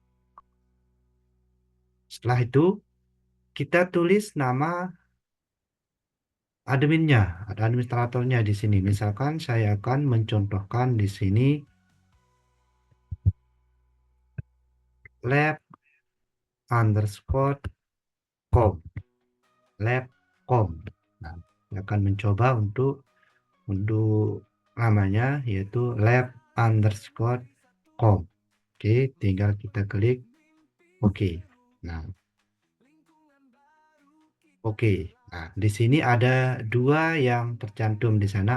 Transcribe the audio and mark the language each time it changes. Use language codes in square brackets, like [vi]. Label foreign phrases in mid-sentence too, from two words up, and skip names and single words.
[id] Setelah itu kita tulis nama adminnya, ada administratornya di sini. Misalkan saya akan mencontohkan di sini lab underscore com, lab.com. Nah, saya akan mencoba untuk namanya yaitu lab underscore com. Oke, tinggal kita klik oke. Nah, oke. Nah, di sini ada dua yang tercantum di sana.